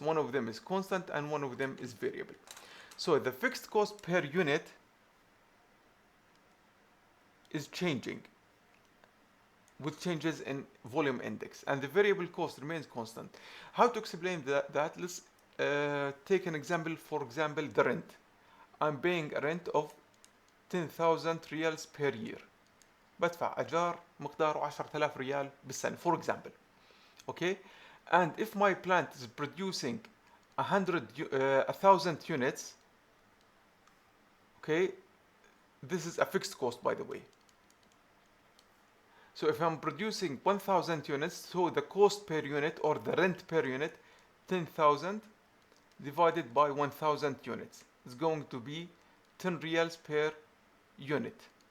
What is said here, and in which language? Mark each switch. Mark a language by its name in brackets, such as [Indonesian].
[English] One of them is constant and one of them is variable. So the fixed cost per unit is changing with changes in volume index, and the variable cost remains constant. How to explain that? Let's take an example. For example, the rent. I'm paying a rent of 10,000 riyals per year. [Arabic] بدفع أجار مقداره 10,000 ريال بالسنة, [English] for example. Okay? And if my plant is producing 1,000 units, okay, this is a fixed cost, by the way. So if I'm producing 1,000 units, so the cost per unit or the rent per unit, 10,000 divided by 1,000 units is going to be 10 riyals per unit.